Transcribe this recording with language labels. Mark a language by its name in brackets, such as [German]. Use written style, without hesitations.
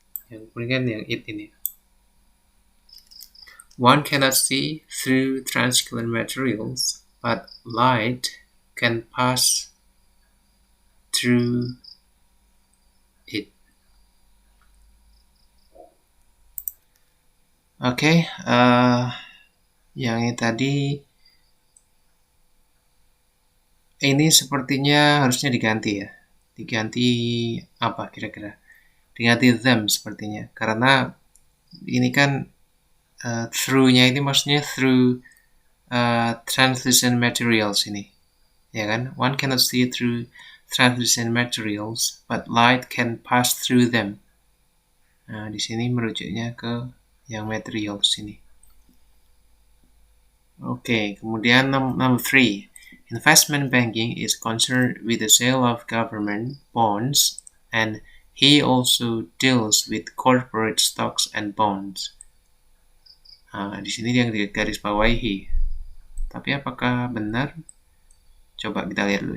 [Indonesian] Yang it ini. [English] One cannot see through transparent materials, but light can pass through it. [Indonesian] Oke, yang ini tadi ini sepertinya harusnya diganti ya. Diganti apa kira-kira? Diganti them sepertinya. Karena ini kan through-nya ini maksudnya [English] through translucent materials [Indonesian] ini. Ya kan? [English] One cannot see through translucent materials, but light can pass through them. [Indonesian] Nah, di sini merujuknya ke yang materials ini. Oke, kemudian [English] number 3. Investment banking is concerned with the sale of government bonds, and he also deals with corporate stocks and bonds. [Indonesian] Nah, di sini yang garis bawahi. Tapi apakah benar? Coba kita lihat dulu.